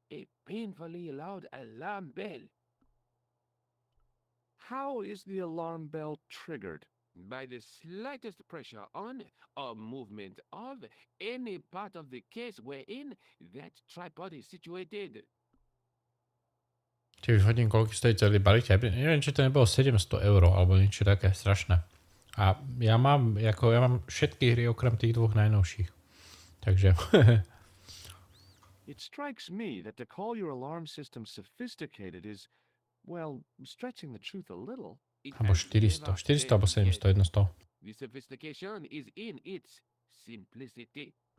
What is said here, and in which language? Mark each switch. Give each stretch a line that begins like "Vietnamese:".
English: A painfully loud alarm bell. How is the alarm bell triggered? By the slightest pressure on or movement of any part of the case wherein that tripod is situated.
Slovak: Či už hodím, koľko stojí celý balík. Ja neviem, či to nebolo 700 € alebo niečo také strašné. A ja mám všetky hry okrem tých dvoch najnovších. Takže...
English: It strikes me that to call your alarm system sophisticated is, well, stretching the truth a little.
Slovak: Alebo 400. 400 alebo 700, jedno z toho.
English: The sophistication is in its simplicity.